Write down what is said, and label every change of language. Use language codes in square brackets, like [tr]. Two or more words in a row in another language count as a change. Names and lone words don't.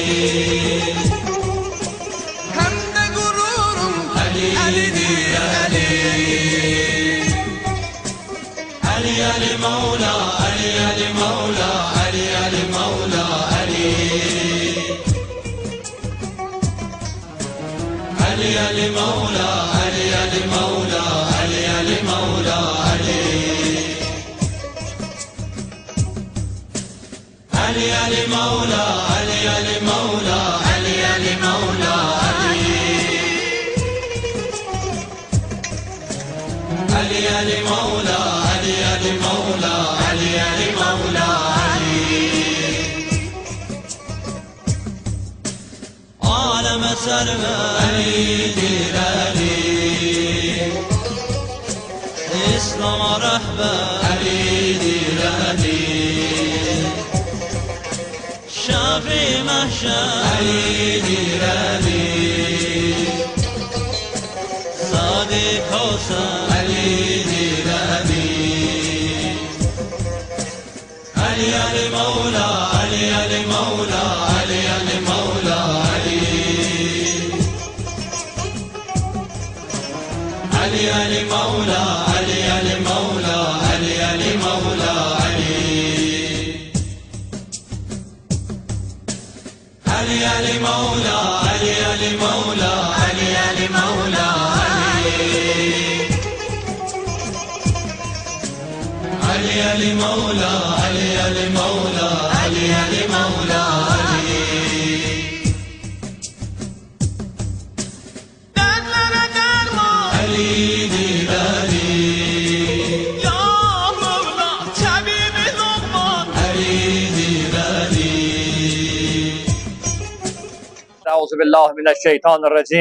[az] Həm də qururum Əlidir Əli Əli Əli Mevla Əli Əli Mevla Əli Əli Mevla Əli Əli Əli Mevla Əli Əli Mevla Əli Əli Mevla Əli Ali Ali Mevla, Ali Ali Mevla, Ali Ali Mevla, Ali. Ali Ali Mevla, Ali Ali Mevla, Ali Ali Mevla, Ali. [tr] Aleme serve Ali'dir Ali. İslam'a rehber Ali'dir Ali. Şafi mahşer Ali'dir Ali Sadık olsan Ali'dir Ali Ali Ali Mevla Ali Ali Mevla Ali Ali Mevla Ali Ali Ali Mevla Ali Ali Mevla Ali Ali Mevla Ali Ali Ali Mevla, Ali Ali Mevla, Ali Ali Mevla, Ali. Ali Ali Mevla, Ali Ali Mevla, Ali Ali Mevla, Ali. Dertlere derman Ali'dir Ali. Ya Mevla, Tabibi Lokman Ali'dir Ali. [ar] أعوذ بالله من الشيطان الرجيم.